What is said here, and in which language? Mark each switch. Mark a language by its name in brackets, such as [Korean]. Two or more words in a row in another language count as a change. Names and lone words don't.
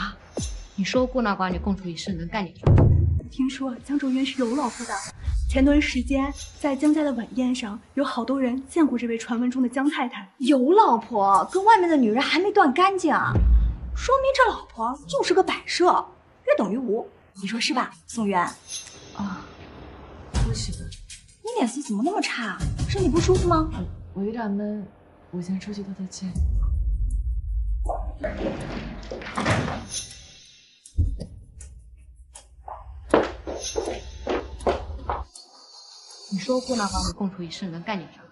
[Chinese] 你说孤男寡女共处一室能干点什么？听说江卓云是有老婆的，前段时间在江家的晚宴上，有好多人见过这位传闻中的江太太。有老婆，跟外面的女人还没断干净，說明這老婆就是個擺設，約等於無。你說是吧，宋淵？啊，是的。你臉色怎麼那麼差？身體不舒服嗎？我有點悶，我先出去透透氣。你說孤男寡女共處一室能幹點啥？